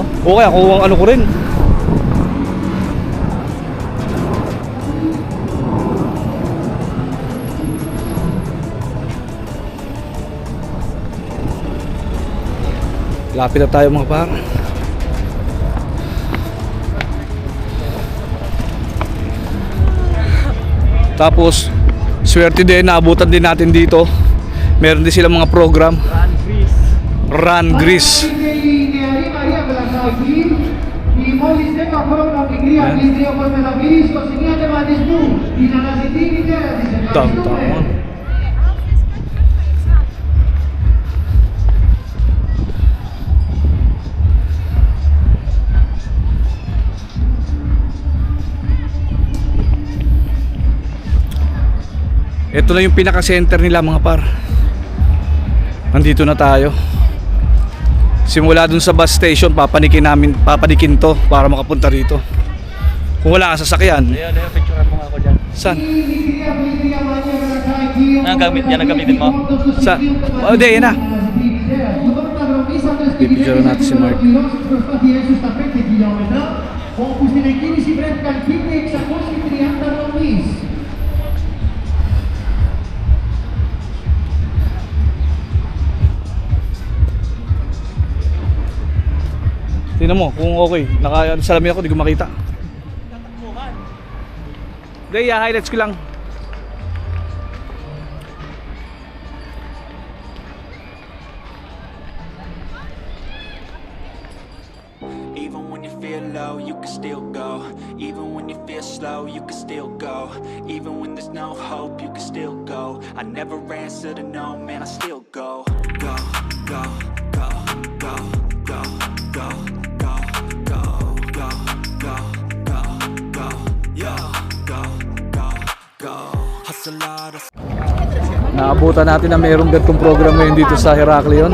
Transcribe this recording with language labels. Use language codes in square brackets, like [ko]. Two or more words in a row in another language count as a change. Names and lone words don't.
[tl] Okay, ako ang ano ko rin. Lapit na tayo mga par. Tapos swerte din, naabutan din natin dito. Meron din silang mga program. [en] Run Greece. Downtown. [tl] Ito na yung pinaka-center nila mga par. Nandito na tayo. Simula dun sa bus station, papanikin to para makapunta rito. Kung wala kang sasakyan. Ayun, picturean mo nga ako dyan. Saan? Yan ang gamitin mo? Saan? Oh, di, yan na. Pipicture natin si Mark. [el] Όπου στην εκκίνηση βρέθηκαν 1.630 ρομείς. [tl] Tingnan mo kung okay. Nakasalamin ako, di ko makita. Hindi, highlights ko lang. [en] Even when you feel low, you can still go. Even when you feel slow, you can still go. Even when there's no hope, you can still go. I never answer to no, man, I still go. Go, go, go, go, go, go, go, go, go, go, go, go, yo, go, go, go. Hustle hard. [tl] Naabutan natin na mayroong ganitong program ngayon dito sa Heraklion.